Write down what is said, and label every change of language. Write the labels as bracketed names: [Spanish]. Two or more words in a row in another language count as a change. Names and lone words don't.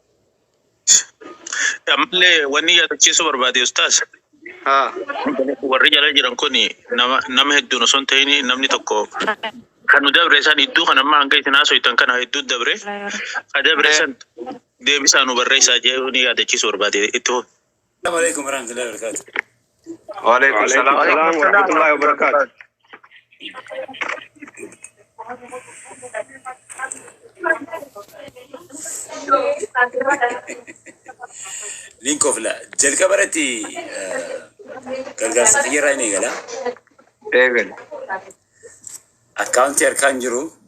[Oromo] Ammallee wanni yaadachiisu barbaade ustaas. Warri jala jiran kun nama hedduun osoo hin ta'in namni tokko kan nu dabre isaan iddoo kan amma hanga isin haasoftan kana hedduu dabre ka dabre san deebisaa nu barreessaa jedhu ni yaadachiisu barbaade itti hoo. [Arabic] السلام عليكم ورحمة الله وبركاته. وعليكم السلام ورحمة الله وبركاته. [Oromo] Link of la jalqabarratti gargaarsa xiyyeerraa ni eegala. Eegal. Akkaawuntii harkaan jiru.